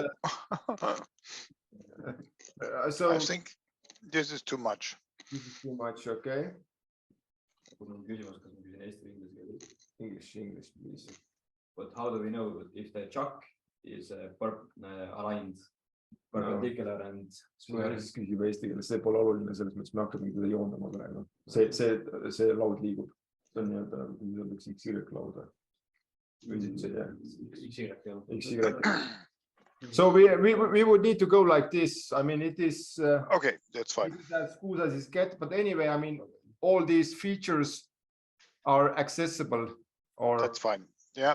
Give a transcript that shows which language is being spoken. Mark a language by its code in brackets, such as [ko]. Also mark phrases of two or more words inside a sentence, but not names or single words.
[en] So I think this is too much. This is too much, okay. English, please. But how do we know if the chuck is aligned perpendicular and square? [et] Küsib eesti keeles, see pole oluline, selles mõttes me hakkame teda joondama praegu. See laud liigub. See on nii-öelda XY lauda. [en] So we would need to go like this. I mean, it is okay, that's fine. As good as it gets, but anyway, I mean, all these features are accessible. Or that's fine. Yeah.